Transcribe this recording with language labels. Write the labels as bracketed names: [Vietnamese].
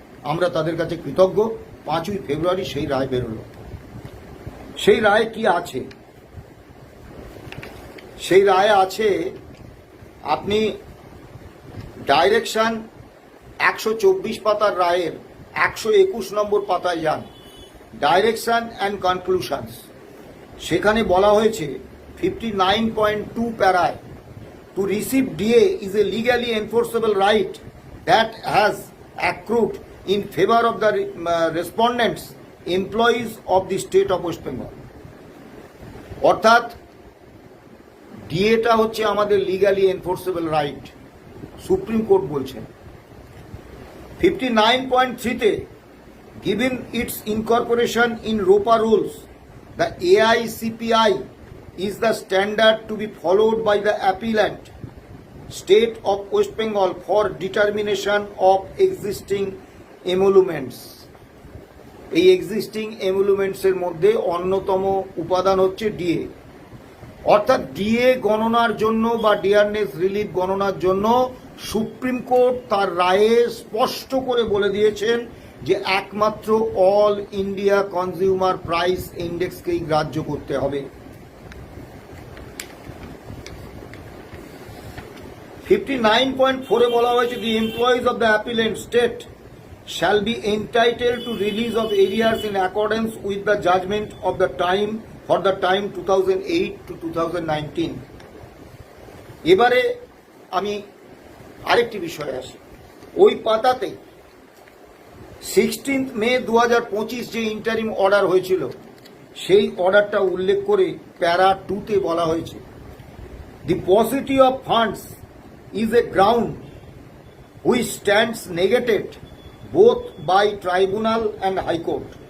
[Bangla] আমরা তাদের কাছে কৃতজ্ঞ। 5ই ফেব্রুয়ারি সেই রায় বেরোল। সেই রায় কি আছে? সেই রায় আছে, আপনি ডাইরেকশন 124 পাতার রায়ের 121 নম্বর পাতায় যান, ডাইরেকশন অ্যান্ড কনক্লুশনস। সেখানে বলা হয়েছে 59.2 প্যারায়, [English] to receive DA is a legally enforceable right that has accrued in favor of the respondents, employees of the state of West Bengal. [Bangla] অর্থাৎ ডিএটা হচ্ছে আমাদের legally enforceable right, supreme court বলছেন। [English] 59.3-তে, given its incorporation in ROPA rules, the AICPI is the standard to be followed by the appellant, State of West Bengal, for determination of existing emoluments. [Bangla] এই existing এমুলুমেন্টসের মধ্যে অন্যতম উপাদান হচ্ছে DA. অর্থাৎ DA গণনার জন্য বা ডিয়ারনেস রিলিফ গণনার জন্য সুপ্রিম কোর্ট তার রায়ে স্পষ্ট করে বলে দিয়েছেন যে একমাত্র অল ইন্ডিয়া কনজিউমার প্রাইস ইন্ডেক্সকেই গ্রাহ্য করতে হবে। 59.4-এ বলা হয়েছে, [English] The employees of the appellant state shall be entitled to release of arrears in accordance with the judgment of the time for the time 2008 to 2019. [Bangla] এবারে আমি আরেকটি বিষয়ে আসি। ওই পাতাতে 16 মে 2025 যে ইন্টারিম অর্ডার হয়েছিল সেই অর্ডারটা উল্লেখ করে প্যারা 2-তে বলা হয়েছে, [English] The positive of funds is a ground which stands negated both by tribunal and high court.